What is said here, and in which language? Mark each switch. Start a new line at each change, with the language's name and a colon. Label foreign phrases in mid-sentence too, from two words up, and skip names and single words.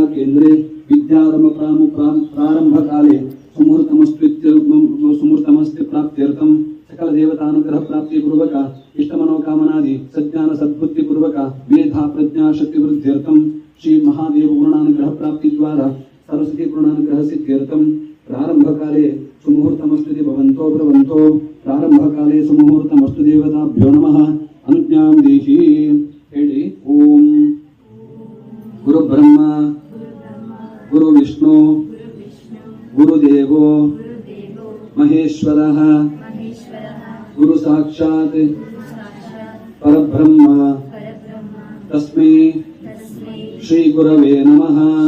Sanskrit: ಕೇಂದ್ರೆ ವಿದ್ಯಾರಂಭ ಪ್ರಾರಂಭ ಕಾಲೇ ಸುಮೂರ್ತಮಸ್ತಿ ಪ್ರಾಪ್ತ್ಯರ್ಥಂ ಸಕಲ ದೇವತಾನುಗ್ರಹ ಪ್ರಾಪ್ತಿ ಪೂರ್ವಕ ಇಷ್ಟ ಮನೋಕಾಮನಾದಿ ಸಜ್ಞಾನ ಸದ್ಬುದ್ಧಿ ಪೂರ್ವಕ ಮೇಧಾ ಪ್ರಜ್ಞಾ ಶಕ್ತಿ ವೃದ್ಧ್ಯರ್ಥಂ ಶ್ರೀ ಮಹಾದೇವ ಪೂರ್ಣಾನುಗ್ರಹ ಪ್ರಾಪ್ತಿ ದ್ವಾರ ಸರಸ್ವತಿ ಪೂರ್ಣಾನುಗ್ರಹ ಸಿದ್ಧ್ಯರ್ಥಂ ಪ್ರಾರಂಭ ಕಾಲೇ ಸುಮುಹೂರ್ತಮಸ್ತು ಭವಂತೋ ಬ್ರವಂತೋ, ಪ್ರಾರಂಭ ಕಾಲೇ ಸುಮುಹೂರ್ತಮಸ್ತು ದೇವತಾಭ್ಯೋ ನಮಃ. ಅನುಜ್ಞಾಂ ದೇಹಿ. ಹೇಳಿ. ಓಂ ಗುರು ಬ್ರಹ್ಮ ಗುರು ವಿಷ್ಣು ಗುರುದೇವೋ ಮಹೇಶ್ವರಃ ಗುರು ಸಾಕ್ಷಾತ್ ಪರಬ್ರಹ್ಮ ತಸ್ಮೈ ಶ್ರೀ ಗುರವೇ ನಮಃ.